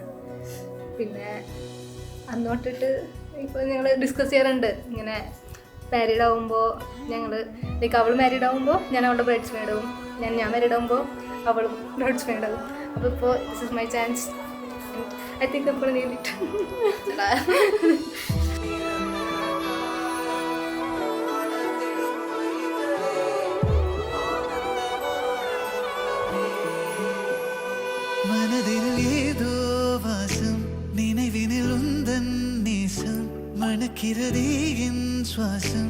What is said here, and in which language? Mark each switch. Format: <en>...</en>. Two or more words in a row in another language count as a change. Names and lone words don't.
<ml>പിന്നെ അന്ന് തൊട്ടിട്ട് ഇപ്പോൾ ഞങ്ങൾ ഡിസ്കസ് ചെയ്യാറുണ്ട്. ഇങ്ങനെ മാരീഡ് ആകുമ്പോൾ ഞങ്ങൾ ലൈക്ക് അവൾ മാരീഡ് ആകുമ്പോൾ ഞാൻ അവളുടെ ബ്രൈഡ്സ് മെയ്ഡാവും, ഞാൻ മാരീഡ് ആകുമ്പോൾ അവളും ബ്രൈഡ്സ് മെയ്ഡാവും. അപ്പോൾ ഇപ്പോൾ</ml> <en>this is my chance. I think</en> <ml>അപ്പോൾ നേരിട്ട്</ml> <ta>மனதில் ஏதோ வாசம், நினைவினில் உந்தன் நேசம், மணக்கிறதே என் சுவாசம்.</ta>